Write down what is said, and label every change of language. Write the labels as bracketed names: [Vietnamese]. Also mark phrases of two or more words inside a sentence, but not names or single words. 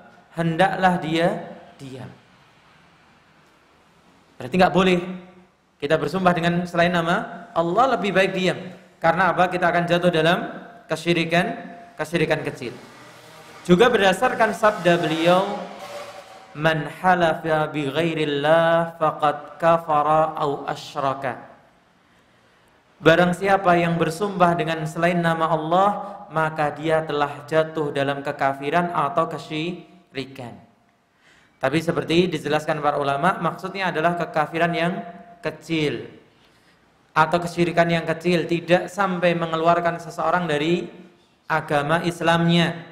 [Indonesian] Hendaklah dia diam. Berarti nggak boleh kita bersumpah dengan selain nama Allah, lebih baik diam. Karena apa? Kita akan jatuh dalam kesyirikan kecil. Juga berdasarkan sabda beliau, [Arabic] من حلف بغير الله فقد كفر أو أشرك. [Indonesian] Barang siapa yang bersumpah dengan selain nama Allah, maka dia telah jatuh dalam kekafiran atau kesyirikan. Tapi seperti dijelaskan para ulama, maksudnya adalah kekafiran yang kecil atau kesyirikan yang kecil, tidak sampai mengeluarkan seseorang dari agama Islamnya.